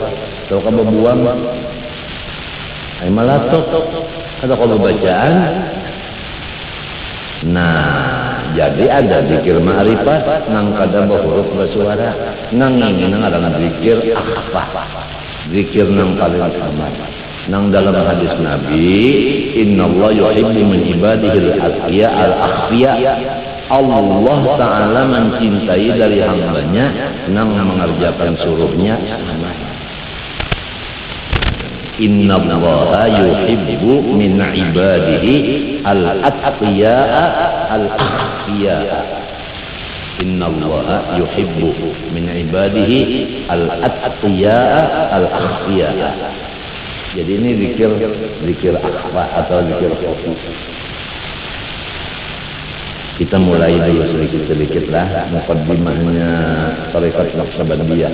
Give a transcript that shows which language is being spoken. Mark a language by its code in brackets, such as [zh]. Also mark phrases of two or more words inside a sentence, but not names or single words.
[bjn] Kalau kau bebuang, ay malatok, ada kau bacaan, Nah, jadi ada zikir ma'rifat nang kada huruf bersuara, nang ini nang ada zikir akhfa. Zikir nang paling aman. Nang dalam hadis Nabi, [ar] إن الله يحب من عباده الأتقياء الأخفياء. [bjn] Allah Ta'ala mencintai dari hambanya nang mengerjakan suruhnya aman. [ar] إن الله يحب من عباده الأتقياء الأخفياء. إن الله يحب من عباده الأتقياء الأخفياء. [bjn] Jadi ini zikir akhfa atau zikir khufi. Kita mulai dulu sedikit-sedikit lah muqaddimahnya tarekat Naqsabandiyah.